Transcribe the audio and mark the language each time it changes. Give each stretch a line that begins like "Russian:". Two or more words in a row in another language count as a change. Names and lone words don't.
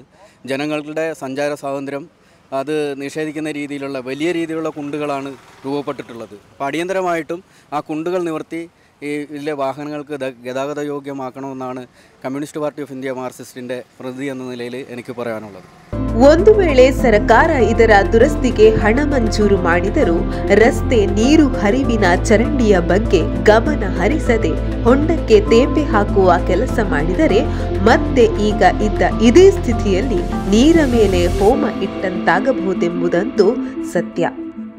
Malayalam: ജനങ്ങളുടെ സഞ്ചാര സ്വാതന്ത്ര്യം അത് നിഷേധിക്കുന്ന രീതിയിലുള്ള വലിയ രീതിയിലുള്ള കുണ്ടുകളാണ് രൂപപ്പെട്ടിട്ടുള്ളത്. അപ്പോൾ അടിയന്തരമായിട്ടും ആ കുണ്ടുകൾ നിവർത്തി ഇതിലെ വാഹനങ്ങൾക്ക് ഗതാഗത യോഗ്യമാക്കണമെന്നാണ് കമ്മ്യൂണിസ്റ്റ് പാർട്ടി ഓഫ് ഇന്ത്യ മാർക്സിസ്റ്റിൻ്റെ പ്രതിനിധി എന്ന നിലയിൽ എനിക്ക് പറയാനുള്ളത്.
Kannada: ಒಂದು ವೇಳೆ ಸರ್ಕಾರ ಇದರ ದುರಸ್ತಿಗೆ ಹಣ ಮಂಜೂರು ಮಾಡಿದರೂ ರಸ್ತೆ ನೀರು ಹರಿವಿನ ಚರಂಡಿಯ ಬಗ್ಗೆ ಗಮನ ಹರಿಸದೆ ಹೊಂಡಕ್ಕೆ ತೇಪೆ ಹಾಕುವ ಕೆಲಸ ಮಾಡಿದರೆ ಮತ್ತೆ ಈಗ ಇದ್ದ ಇದೇ ಸ್ಥಿತಿಯಲ್ಲಿ ನೀರ ಮೇಲೆ ಹೋಮ ಇಟ್ಟಂತಾಗಬಹುದೆಂಬುದಂತೂ ಸತ್ಯ.